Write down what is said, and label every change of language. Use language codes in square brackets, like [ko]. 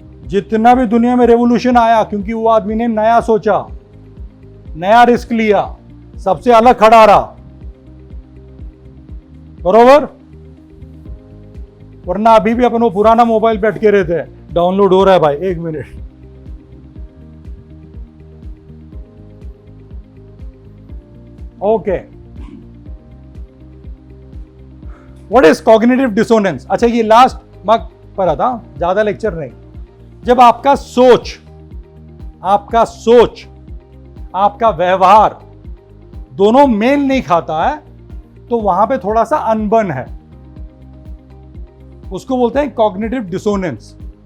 [hi] जितना भी दुनिया में रेवोल्यूशन आया, क्योंकि वो आदमी ने नया सोचा, नया रिस्क लिया, सबसे अलग खड़ा रहा, बरोबर। वरना अभी भी अपन वो पुराना मोबाइल पे अटके रहते हैं, डाउनलोड हो रहा है भाई, 1 minute. [en] Okay, what is cognitive dissonance? [hi] अच्छा, ये लास्ट मार्क पर आता, ज्यादा लेक्चर नहीं। जब आपका सोच, आपका व्यवहार दोनों मेल नहीं खाता है, तो वहां पे थोड़ा सा अनबन है, उसको बोलते हैं कॉग्निटिव डिसोनेंस।